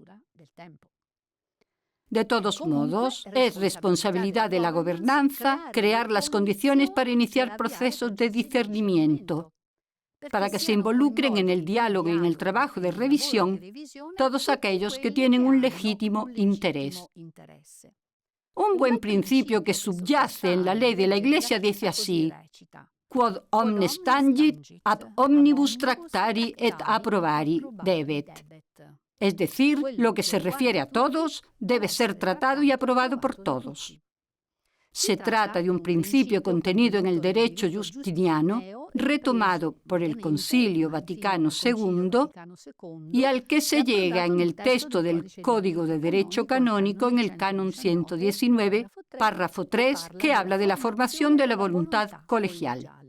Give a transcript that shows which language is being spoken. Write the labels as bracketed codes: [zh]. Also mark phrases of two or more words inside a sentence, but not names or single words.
[es] De todos modos, es responsabilidad de la gobernanza crear las condiciones para iniciar procesos de discernimiento, para que se involucren en el diálogo y en el trabajo de revisión todos aquellos que tienen un legítimo interés. Un buen principio que subyace en la ley de la Iglesia dice así: [la] quod omnes tangit, ab omnibus tractari et approbari debet. [es] Es decir, lo que se refiere a todos debe ser tratado y aprobado por todos. Se trata de un principio contenido en el derecho justiniano, retomado por el Concilio Vaticano II y al que se llega en el texto del Código de Derecho Canónico en el Canon 119, párrafo 3, que habla de la formación de la voluntad colegial.